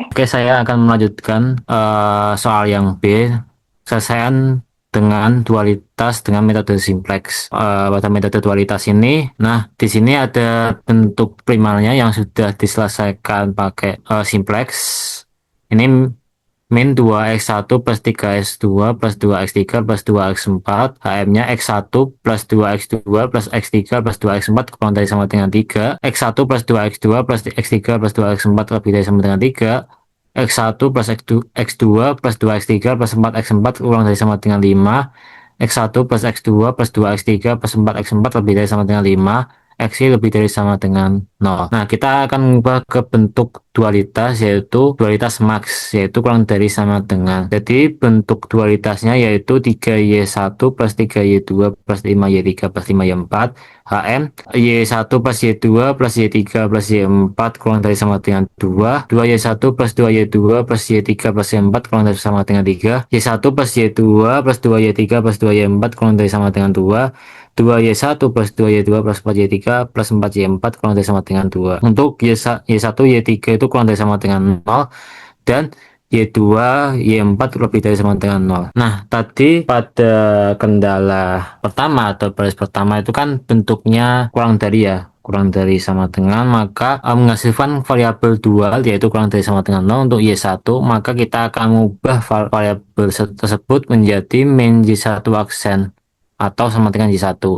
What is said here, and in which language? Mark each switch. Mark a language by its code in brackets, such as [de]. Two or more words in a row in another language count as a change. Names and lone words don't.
[id] Oke, saya akan melanjutkan soal yang B. Selesaian dengan dualitas dengan metode simplex. Pada metode dualitas ini, nah di sini ada bentuk primernya yang sudah diselesaikan pakai simplex. Ini min 2x1 plus 3x2 plus 2x3 plus 2x4, HM-nya x1 plus 2x2 plus x3 plus 2x4 kurang dari sama dengan 3, x1 plus 2x2 plus x3 plus 2x4 lebih dari sama dengan 3, x1 plus x2 plus 2x3 plus 4x4 kurang dari sama dengan 5, x1 plus x2 plus 2x3 plus 4x4 lebih dari sama dengan 5, X lebih dari sama dengan 0. Nah, kita akan mengubah ke bentuk dualitas, yaitu dualitas max, yaitu kurang dari sama dengan. Jadi, bentuk dualitasnya yaitu 3Y1 plus 3Y2 plus 5Y3 plus 5Y4, HM, Y1 plus Y2 plus Y3 plus Y4 kurang dari sama dengan 2, 2Y1 plus 2Y2 plus Y3 plus Y4 kurang dari sama dengan 3, Y1 plus Y2 plus 2Y3 plus 2Y4 kurang dari sama dengan 2, 2Y1 plus 2Y2 plus 4Y3 plus 4Y4 kurang dari sama dengan 2. Untuk Y1, Y3 itu kurang dari sama dengan 0, dan Y2, Y4 lebih dari sama dengan 0. Nah, tadi pada kendala pertama atau baris pertama itu kan bentuknya kurang dari sama dengan, maka menghasilkan variabel dual yaitu kurang dari sama dengan 0 untuk Y1, maka kita akan mengubah variabel tersebut menjadi min Y1 aksen atau sama dengan Y1.